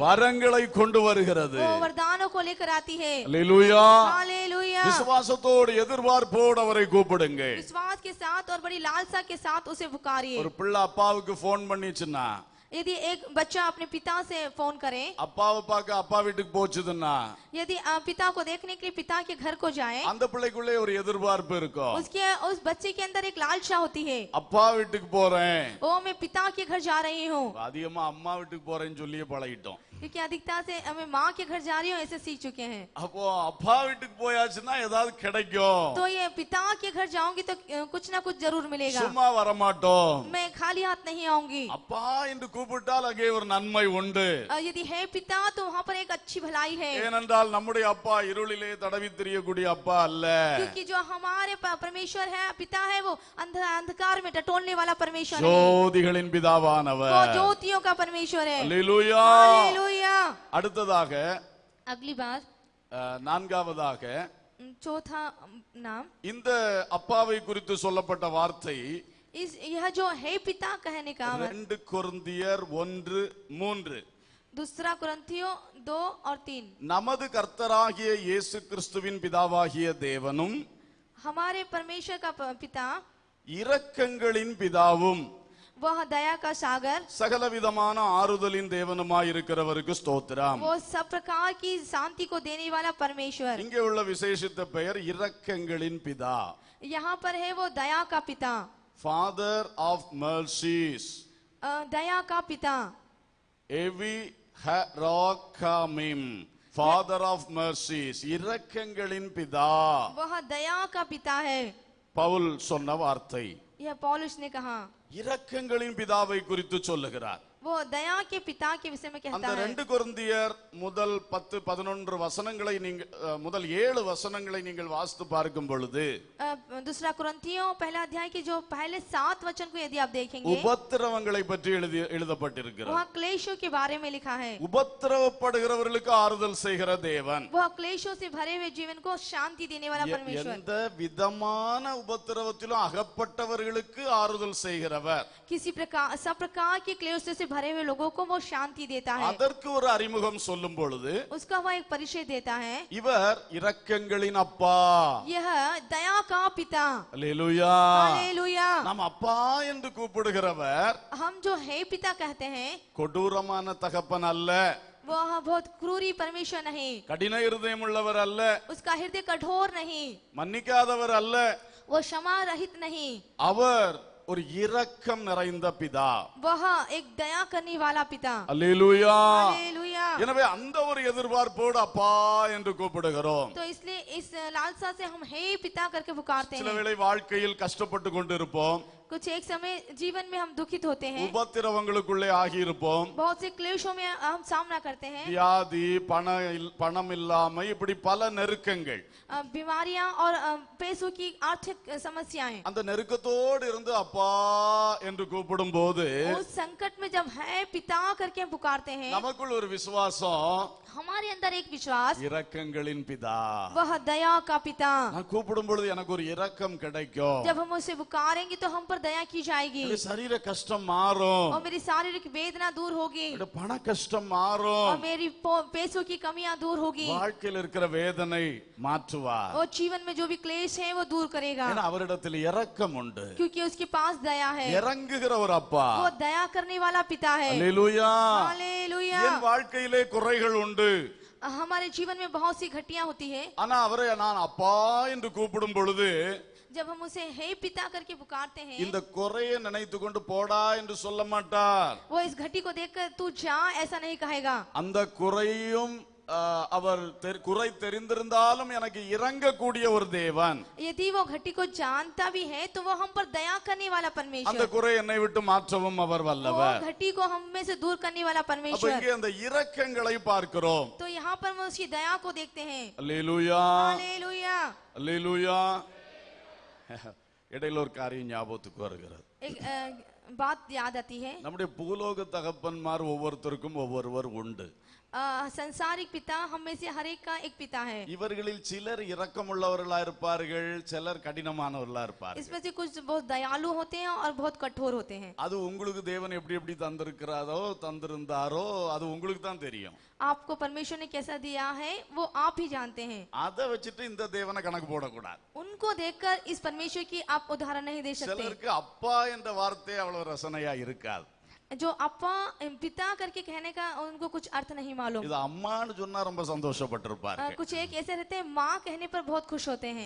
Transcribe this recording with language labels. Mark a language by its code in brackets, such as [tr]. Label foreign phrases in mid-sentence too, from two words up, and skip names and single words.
[ta] வரங்களை கொண்டு வருகிறது. [hi] वो वरदानों को लेकर आती है. [ta] அல்லேலூயா. [hi] हालेलुया. [ta] விசுவாசத்தோடு எதிர்பார்ப்போடு அவரை கூப்பிடுங்க. [hi] विश्वास के साथ और बड़ी लालसा के साथ उसे पुकारिए. [ta] ஒரு பிள்ளை அப்பாவுக்கு போன் பண்ணிச்சுன்னா, [hi] यदि एक बच्चा अपने पिता से फोन करे, [ta] அப்பாவை பார்க்க அப்பா வீட்டுக்கு போச்சுதுன்னா, [hi] यदि पिता को देखने के लिए पिता के घर को जाए, [ta] அந்த பிள்ளைக்குள்ளே ஒரு எதிர்பார்ப்பு இருக்கும். [hi] उस बच्चे के अंदर एक लालसा होती है. [ta] அப்பா வீட்டுக்கு போறேன், [hi] ओ मैं पिता के घर जा रही हूँ. [ta] அதிகமா அம்மா வீட்டுக்கு போறேன்னு சொல்லியே பழகிட்டோம். [hi] क्योंकि अधिकता से हमें माँ के घर जा रही हूँ ऐसे सीख चुके हैं। [ta] அப்போ அப்பா வீட்டுக்கு போயாச்சுன்னா ஏதாவது கிடைக்கும், [hi] तो ये पिता के घर जाऊंगी तो कुछ ना कुछ जरूर मिलेगा, [ta] சும்மா வரமாட்டோம். [hi] मैं खाली हाथ नहीं आऊंगी। [ta] அப்பா என்று கூப்பிட்டால் அங்கே ஒரு நன்மை உண்டு. [hi] यदि है पिता तो वहाँ पर एक अच्छी भलाई है, [ta] ஏனென்றால் நம்முடைய அப்பா இருளிலே தடவி திரியக்கூடிய அப்பா அல்ல. [hi] क्योंकि जो हमारे परमेश्वर है पिता है वो अंधकार में टटोलने वाला परमेश्वर है, [ta] ஜோதிகளின் [hi] वो [ta] பிதாவானவர். [hi] ज्योतियों का परमेश्वर है। [ta] அல்லேலூயா. [hi] हालेलुया। [ta] அடுத்ததாக [hi] अगली बार [ta] நான்காவதாக [hi] चौथा नाम, [ta] இந்த அப்பாவை குறித்து சொல்லப்பட்ட வார்த்தை [hi] यह जो है पिता कहने का [ta] 2 கொரிந்தியர் 1:3. [hi] दूसरा कुरिन्थियों 2 और 3। [ta] நமது கர்த்தராகிய இயேசு கிறிஸ்துவின் பிதாவாகிய தேவனும் [hi] हमारे परमेश्वर का पिता [ta] இரக்கங்களின் பிதாவும் [hi] वह दया का सागर, [ta] சகலவிதமான ஆறுதலின் தேவனுமாயிருக்கிறவருக்கு ஸ்தோத்திரம். [hi] वो सब प्रकार की शांति को देने वाला परमेश्वर। [ta] இங்கே உள்ள விசேஷித்த பெயர் இரக்கங்களின் பிதா, [hi] यहाँ पर है वो दया का पिता, [en] Father of mercies, [hi] दया का पिता, [he] אבי הרחמים, [en] Father of mercies, [ta] இரக்கங்களின் பிதா. [hi] वह दया का पिता है। [ta] பவுல் சொன்ன வார்த்தை. [hi] यह पौलुस ने कहा, [ta] இரக்கங்களின் பிதாவை குறித்து சொல்லுகிறார். [hi] वो दया के पिता के विषय में [ta] அந்த [hi] कहता है। [ta] 2 கொரிந்தியர் முதல் 10-11 வசனங்களை நீங்கள் முதல் 7 வசனங்களை நீங்கள் வாசித்து பார்க்கும் பொழுது [hi] दूसरा कुरिन्थियों पहला अध्याय के जो पहले 7 वचन को यदि आप देखेंगे, [ta] உபத்திரவங்களை பற்றி எழுதப்பட்டிருக்கிறது. [hi] वह क्लेशों के बारे में लिखा है। [ta] உபத்திரவப்படுகிறவர்களுக்கு ஆறுதல் செய்கிற தேவன், [hi] वह क्लेशों से भरे हुए जीवन को शांति देने वाला परमेश्वर, [ta] எந்த விதமான உபத்திரவத்திலும் அகப்பட்டவர்களுக்கு ஆறுதல் செய்கிறவர். [hi] किसी प्रकार सब प्रकार के क्लेशों से भरे हुए लोगों को वो शांति देता है। [ta] அதற்கு ஒரு அறிமுகம் சொல்லும் பொழுது [hi] उसका वह एक परिचय देता है, [ta] இவர் இரக்கங்களின் அப்பா. [hi] यह दया का पिता। [ta] அல்லேலூயா. [hi] हालेलुया। [ta] நாம் அப்பா என்று கூப்பிடுகிறவர் [hi] हम जो है पिता कहते हैं, [ta] கொடூரமான தகப்பன் அல்ல, [hi] वह बहुत क्रूरी परमेश्वर नहीं, [ta] கடின இருதயம் உள்ளவர் அல்ல, [hi] उसका हृदय कठोर नहीं, [ta] மன்னிக்காதவர் அல்ல. [hi] वो क्षमा रहित नहीं, [ta] அவர் ஒரு இரக்கம் நிறைந்த பிதா. [hi] वह एक दया करने वाला पिता। [ta] அல்லேலூயா. [hi] हालेलुया। [ta] எனவே அந்த ஒரு எதிர்பார்ப்போடு அப்பா என்று கூப்பிடுகிறோம். [hi] तो इसलिए इस लालसा से हम हे पिता करके पुकारते [ta] சில [hi] हैं। [ta] வேளை வாழ்க்கையில் கஷ்டப்பட்டு கொண்டிருப்போம், [hi] कुछ एक समय जीवन में हम दुखित होते हैं, [ta] உபத்திரவங்களுக்குள்ளே ஆகியிருப்போம், [hi] बहुत से क्लेशों में हम सामना करते हैं, [ta] வியாதி, பணம் இல்லாமை, இப்படி பல நெருக்கங்கள். [hi] बीमारियां और पैसों की आर्थिक समस्याएं। [ta] அந்த நெருக்கத்தோடு இருந்து அப்பா என்று கூப்பிடும் போது [hi] उस संकट में जब है पिता करके हम पुकारते हैं, [ta] நமக்குள் ஒரு விசுவாசம், [hi] हमारे अंदर एक विश्वास, [ta] இரக்கங்களின் பிதா. [hi] वह दया का पिता। [ta] நான் கூப்பிடும் பொழுது எனக்கு ஒரு இரக்கம் கிடைக்கும், [hi] जब हम उसे पुकारेंगे तो हम पर दया की जाएगी, [ta] என்னுடைய சரீர கஷ்டம் மாறும், [hi] और मेरी शारीरिक वेदना दूर होगी, [ta] என்னுடைய பண கஷ்டம் மாறும், [hi] और मेरी पैसों की कमियां दूर होगी, [ta] வாழ்க்கையில் இருக்கிற வேதனை மாற்றுவார். [hi] और जीवन में जो भी क्लेश है वो दूर करेगा, [ta] ஏன்னா அவரிடத்தில் இரக்கம் உண்டு, [hi] क्योंकि उसके पास दया है। [ta] இறங்குகிற ஒரு அப்பா. [hi] वो दया करने वाला पिता है। [ta] அல்லேலூயா. [hi] हालेलुया। [ta] என் வாழ்க்கையிலே குறைகள் உண்டு, [hi] हमारे जीवन में बहुत सी घटियां होती है, [ta] ஆனா அவரை நான் அப்பா என்று கூப்பிடும் பொழுது [hi] जब हम उसे हे पिता करके पुकारते हैं, [ta] இந்த குறையை நினைத்து கொண்டு போடா என்று சொல்ல மாட்டார். [hi] वो इस घटी को देखकर तू जा ऐसा नहीं कहेगा। [ta] அந்த குறையும் அவர் குறை தெரிந்திருந்தாலும் எனக்கு இறங்கக்கூடிய ஒரு தேவன். [hi] यदि वो घटी को जानता भी है तो वो हम पर दया करने वाला [ta] அந்த [hi] परमेश्वर, [ta] குறை என்னை விட்டு மாற்றவும் அவர் [hi] वो [ta] வல்லவர். [hi] घटी को हम में से दूर करने वाला [ta] அப்ப [hi] परमेश्वर। [ta] இங்கே அந்த இரக்கங்களை பார்க்கிறோம். [hi] तो यहाँ पर हम उसकी दया को देखते हैं। [ta] அல்லேலூயா. [hi] हालेलुया। [ta] அல்லேலூயா. இடையில ஒரு காரியம் ஞாபகத்துக்கு வருகிறது. [hi] एक बात याद आती है, [ta] நம்முடைய பூலோக தகப்பன்மார் ஒவ்வொருத்தருக்கும் ஒவ்வொருவர் உண்டு. [hi] संसारिक पिता हम में से हर एक का एक पिता है। [ta] இவர்களில் சிலர் இரக்கமுள்ளவர்களா இருப்பார்கள், சிலர் கடினமானவர்களா இருப்பார்கள். [hi] इसमें से कुछ बहुत दयालु होते हैं और बहुत कठोर होते हैं। [ta] அது உங்களுக்கு தேவன் எப்படி எப்படி தந்திருந்தாரோ அது உங்களுக்கு தான் தெரியும். [hi] आपको परमेश्वर ने कैसा दिया है वो आप ही जानते हैं। [ta] அதை வச்சுட்டு இந்த தேவனை கணக்கு போடக்கூடாது. [hi] उनको देखकर इस परमेश्वर की आप उदाहरण नहीं दे सकते। [ta] சிலருக்கு அப்பா என்ற வார்த்தை அவ்வளவு ரசனையா இருக்காது. [hi] जो अप्पा पिता करके कहने का उनको कुछ अर्थ नहीं मालूम। [ta] இது அம்மான்னு சொன்னா ரொம்ப சந்தோஷப்பட்டிருப்பாரு. [hi] कुछ एक ऐसे रहते हैं माँ कहने पर बहुत खुश होते हैं।